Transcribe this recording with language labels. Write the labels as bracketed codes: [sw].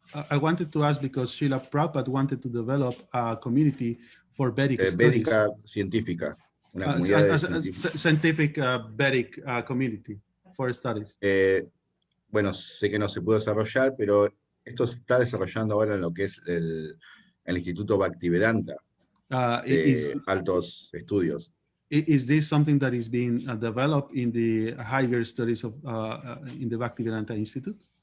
[en] I wanted to ask, because Srila Prabhupada wanted to develop a community for Vedic studies. [es] Védica científica. Una comunidad [en] scientific Vedic community for studies. [es] Bueno, sé que no se pudo desarrollar, pero esto se está desarrollando ahora en lo que es el Instituto Bhaktivedanta. Altos estudios. [en] Is this something that is being developed in the higher studies of in the Bhaktivedanta Institute?